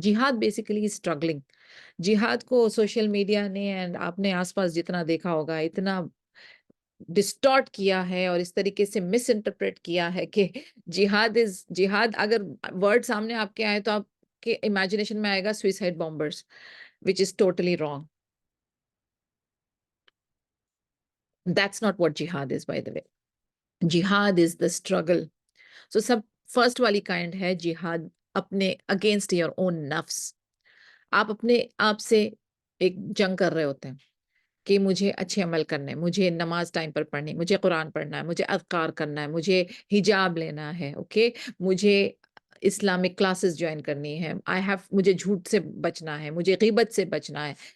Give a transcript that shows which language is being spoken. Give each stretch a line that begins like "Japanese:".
Urdu: جہاد basically struggling. جہاد کو سوشل میڈیا نے اینڈ آپ نے آس پاس جتنا دیکھا ہوگا اتنا ڈسٹارٹ کیا ہے اور اس طریقے سے مس انٹرپریٹ کیا ہے کہ جہاد اگر ورڈ سامنے آپ کے آئے تو آپ کے امیجنیشن میں آئے گا suicide bombers,
English: which is totally wrong. That's not what jihad is, by the way. Jihad is the struggle. So سب first والی kind
Urdu: ہے جہاد اپنے
English: Against your own نفس.
Urdu: آپ اپنے آپ سے ایک جنگ کر رہے ہوتے ہیں کہ مجھے اچھے عمل کرنے, مجھے نماز ٹائم پر پڑھنی, مجھے قرآن پڑھنا ہے, مجھے اذکار کرنا ہے, مجھے حجاب لینا ہے, اوکے, مجھے اسلامک کلاسز جوائن کرنی ہے, مجھے جھوٹ سے بچنا ہے, مجھے غیبت سے بچنا ہے.